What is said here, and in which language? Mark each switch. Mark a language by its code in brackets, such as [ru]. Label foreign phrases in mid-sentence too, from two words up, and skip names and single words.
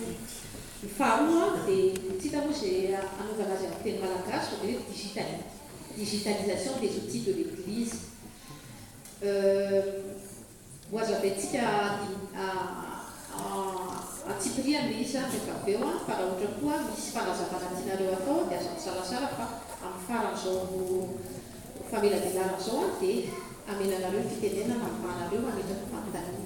[mg] Ny faharoa dia tsita moa zay anaovana azy amin'ny teny malagasy fa dia hoe [fr] digitalisation des outils de l'église. [mg] Voazavaintsika atsipiriana le izy rehefa avy eo fa raha ohatra koa misy fanazavana tianareo atao dia aza misalasala fa amin'ny faran'izao fameladelana zao dia amenanareo fitenenana ambanareo mametraka fanontaniana.